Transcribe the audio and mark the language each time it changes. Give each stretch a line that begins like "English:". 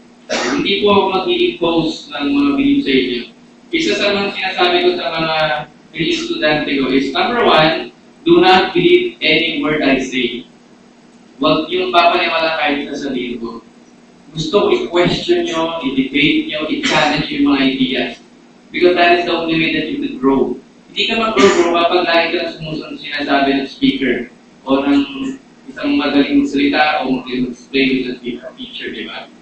Filipino: Hindi po ako mag-i-impose ng mga belief sa inyo. Isa sa mga sinasabi ko sa mga estudyante ko is, number 1,
English: do not believe any word I say.
Filipino: Huwag yung papaniwala kahit sa sabihin ko. Gusto ko i-question nyo, i-debate nyo, i-challenge yung mga ideas.
English: Because that is the only way that you could grow.
Filipino: Hindi ka mag-grow kapag lagi ka na sumusunod sinasabi ng speaker o ng isang magaling salita o mag-explain with the teacher, di ba?